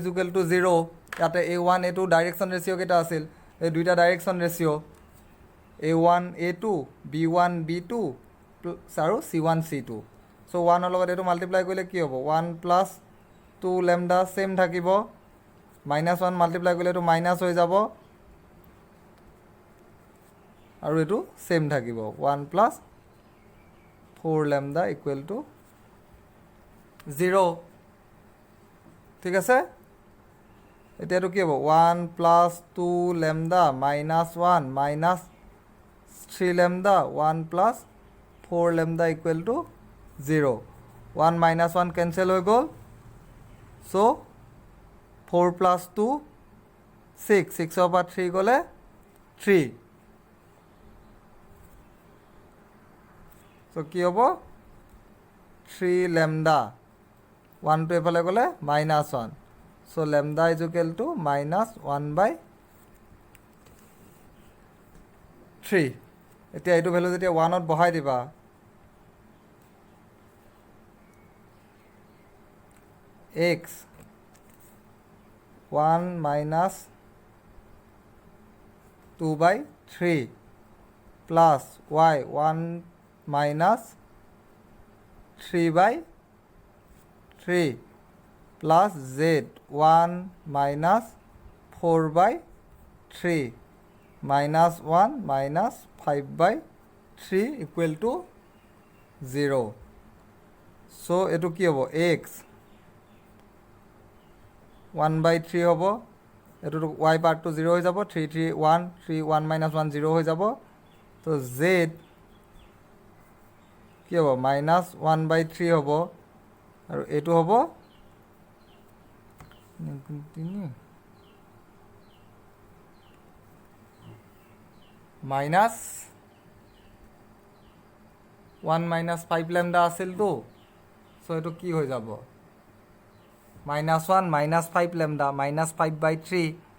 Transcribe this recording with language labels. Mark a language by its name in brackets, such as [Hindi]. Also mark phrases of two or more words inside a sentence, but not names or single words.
[English] equal to 0 [Assamese] ইয়াতে a1 a2 ডাইৰেকশন ৰেশিও কেটা আছিল এই দুইটা ডাইৰেকশন ৰেশিও a1 a2 b1 b2 আৰু c1 c2 so 1 ৰ লগত এটো মাল্টিপ্লাই কৰিলে কি হ'ব [English] 1 plus 2 lambda [Assamese] সেম থাকিব [English] minus 1 [Assamese] মাল্টিপ্লাই কৰিলে এটো মাইনাস হৈ যাব আৰু এটো সেম থাকিব [English] 1 plus 4 lambda equal to 0 [Assamese] ঠিক আছে এতিয়া এটো কি হ'ব [English] 1 plus 2 lambda minus 1 minus 3 lambda 1 plus 4 lambda equal to 0 [Assamese] 1 [English] minus 1 cancel [Assamese] হৈ গ'ল [English] so 4 plus 2 [Assamese] 6 6 ৰ পৰা 3 গ'লে 3 so কি হ'ব [English] 3 lambda 1 to [Assamese] এফালে গ'লে [English] minus 1 so lambda is equal to minus 1 by [Assamese] 3 এতিয়া এইটো ভ্যালু যেতিয়া 1 ত বহাই দিবা [English] x 1 minus 2 by 3 plus y 1 minus 3 by 3 plus z 1 minus 4 by 3 minus 1 minus 5 by 3 equal to 0 so [Assamese] এটো কি হ'ব [English] x 1 by 3 [Assamese] হ'ব এটো [English] y part to [Assamese] 0 হৈ যাব 3 3 1 3 [English] 1 minus 1 [Assamese] 0 হৈ যাব তো z কি হ'ব [English] minus 1 by 3 [Assamese] হ'ব আৰু এটো হ'ব [English] minus 1 minus 5 lambda [Assamese] আছিল তো [English] so [Assamese] এটো কি হৈ যাব [English] minus 1 minus 5 lambda minus 5 by 3